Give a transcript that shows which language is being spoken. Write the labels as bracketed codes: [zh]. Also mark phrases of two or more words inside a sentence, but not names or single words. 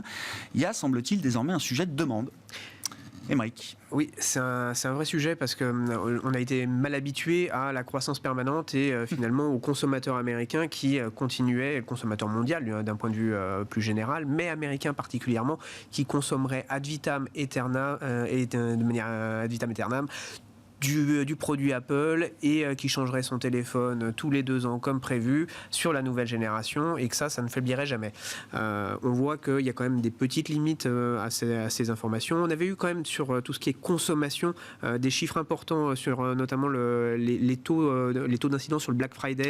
[fr] Il y a, semble-t-il, désormais un sujet de demande. Aymeric. Oui, c'est un vrai sujet parce qu'on a été mal habitué à la croissance permanente et finalement aux consommateurs américains qui continuaient, le consommateur mondial d'un point de vue plus général, mais américain particulièrement, qui consommerait [la] ad vitam aeternam [fr] et de manière [la] ad vitam aeternam [fr] du produit Apple et qui changerait son téléphone tous les 2 ans comme prévu sur la nouvelle génération et que ça ne faiblirait jamais. On voit qu'il y a quand même des petites limites à ces informations. On avait eu quand même sur tout ce qui est consommation des chiffres importants sur notamment les taux d'incidence sur le Black Friday.